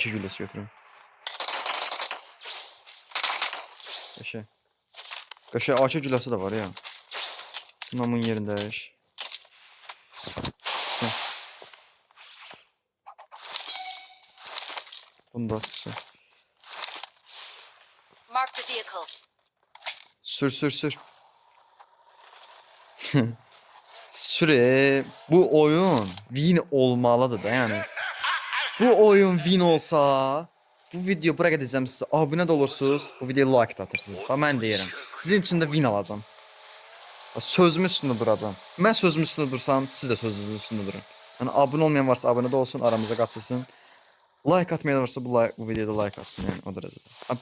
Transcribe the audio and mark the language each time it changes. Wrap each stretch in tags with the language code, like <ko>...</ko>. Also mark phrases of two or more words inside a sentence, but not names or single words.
<az>Ay ki gülləsi götürüm. Qəşəng. Qəşəng AK gülləsi də var ya. Bunun yerində iş. Bunu da atsa.</az> <en>Marked a vehicle.</en> <az>Sür sür sür. Sür. Bu oyun win olmalıdır da yani. Bu oyun win olsa bu video bura gedəcəm sizə. Abunə də olursunuz. Bu videoya like da atırsınız. Bax mən deyirəm. Sizin üçün də win alacağam. Sözümün üstündə duracağam. Mən sözümün üstündə dursam, siz də sözünüzün üstündə durun. Yəni abunə olmayan varsa abunə də olsun, aramıza qatılsın. Like atmayan varsa bu videoda like atsın, yəni o dərəcədə.</az>